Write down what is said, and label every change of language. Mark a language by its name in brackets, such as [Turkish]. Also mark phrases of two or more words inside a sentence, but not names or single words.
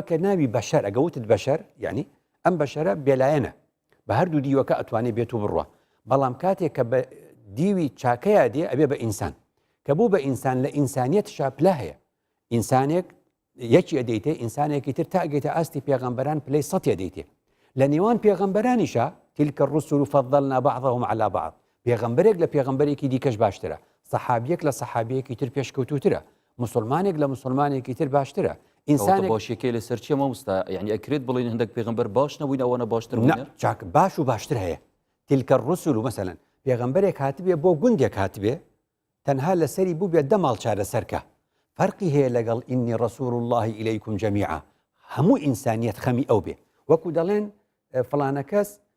[Central Kurdish] کە ناوی بەشەر ئەگەوتت بەشەر یعنی ئەم بەشەرە بێلایەنە بە هەردوو دیوەکە ئەتوانێت بێت و بڕوە بەڵام کاتێک کە بە دیوی چاکەیە دێ ئەبێ بە ئینسان کە بوو بە ئینسان لە ئینسانیەت شاپلا هەیە ئینسانێک یەکی ئەدەیتێ ئینسانێکی تر تاگەیتە ئاستی پێغەمبەران پلەی سەتی ئەدەیتێ لە نێوان پێغەمبەرانیشە [Arabic] تلکە الرسل فضلنا بعضهم على بعض [Central Kurdish] پێغەمبەرێک لە پێغەمبەرێکی دیکەش باشترە سەحابیەک لە سەحابیەکی تر پێشکەوتوترە مسلمانێک لە مسلمانێکی تر باشترە ئینسانێک باشیەکەی لە سەرچیە مامۆستا یعنی ئەکرێت بڵین هەندێک پێغەمبەر باش نەبووین ئەوەنە باشتر چاک باش و باشتر هەیە [Arabic] تلکە الرسل [Central Kurdish] و مەسەلەن پێغەمبەرێک هاتبێ بۆ گوندێک هاتبێ تەنها لەسەری بوو بێت 10 ماڵ چارەسەرکە فەرقی هەیە لەگەڵ ئینی [Arabic] ڕەسوول الله ئیلەیکم جەمیعا [Central Kurdish] هەموو ئینسانیەت خەمی ئەو بێ وەکو دەڵێن فڵانە کەس